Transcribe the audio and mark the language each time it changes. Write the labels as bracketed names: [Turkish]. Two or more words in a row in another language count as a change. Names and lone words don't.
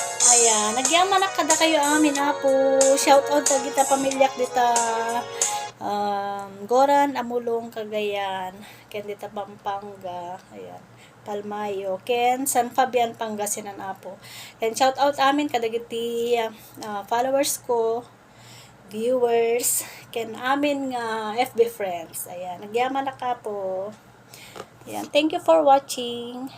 [Iloko] Ayan, nagyaman na kada kayo amin, Apo. [English] Shout out [Iloko] dagita pamilyak dita, um, Goran, Amulong, Cagayan. Ken dita Pampanga. Ayan. Palmayo. Ken San Fabian, Pangasinan, Apo. Ken [English] shout out [Iloko] amin kadagiti, uh, followers ko, viewers, ken amin nga F B friends. Ayan. Nagyaman na ka po. Ayan. [English] Thank you for watching.